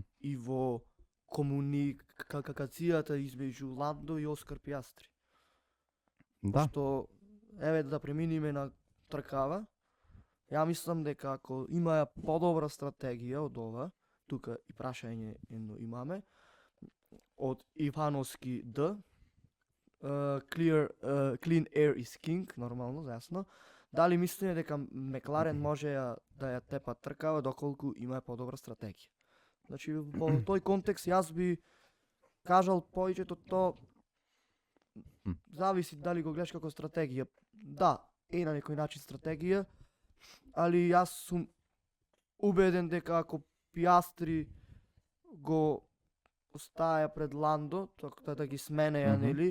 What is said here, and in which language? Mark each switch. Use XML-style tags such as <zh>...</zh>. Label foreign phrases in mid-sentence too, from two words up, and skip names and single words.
<mk>и во комуникацијата измеѓу Ландо и Оскар Пиастри. Да. Што еве да преминиме на тркава. Ја мислам дека ако има подобра стратегија од ова, тука и прашање едно имаме од Ивановски Д,</mk> <en>clean air is king,</en> <mk>нормално, јасно. Дали мислите дека Мекларен може да ја тепа тркава доколку има подобра стратегија? Значи во тој контекст јас би кажал повеќето то зависи дали го гледаш како стратегија. Да, е на некој начин стратегија, али јас сум убеден дека ако Пиастри го остаја пред Ландо, така да ги сменеја, нели?</mk>